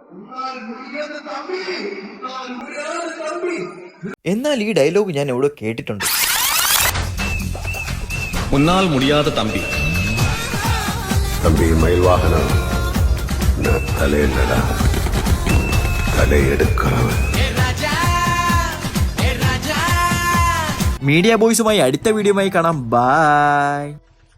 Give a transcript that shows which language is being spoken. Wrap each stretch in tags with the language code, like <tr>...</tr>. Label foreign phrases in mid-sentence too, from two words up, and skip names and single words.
<ml>എന്നാൽ ഈ ഡയലോഗ് ഞാൻ എവിടെ കേട്ടിട്ടുണ്ട്.</ml> <ta>முன்னால் முடியாத தம்பி தம்பி மயில்வாகனம் நான் தலையில்லடா, தலையெடுக்கிறவன்.</ta> <ml>മീഡിയ ബോയ്സുമായി അടുത്ത വീഡിയോയുമായി കാണാം. ബൈ.</ml>